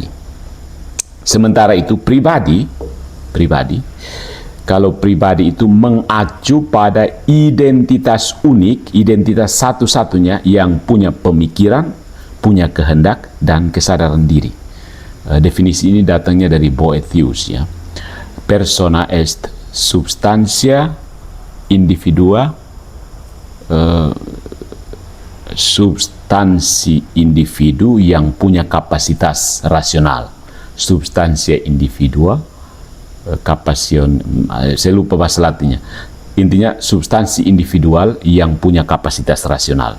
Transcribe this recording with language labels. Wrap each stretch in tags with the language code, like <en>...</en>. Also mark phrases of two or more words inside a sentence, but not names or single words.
<id>Sementara itu pribadi, kalau pribadi itu mengacu pada identitas unik, identitas satu-satunya yang punya pemikiran, punya kehendak dan kesadaran diri. Definisi ini datangnya dari Boethius ya.</id> <la>Persona est substantia individua,</la> <id>substansi individu yang punya kapasitas rasional.</id> <la>Substansia individua,</la> <id>kapasion, saya lupa bahasa Latinnya. Intinya substansi individual yang punya kapasitas rasional.</id>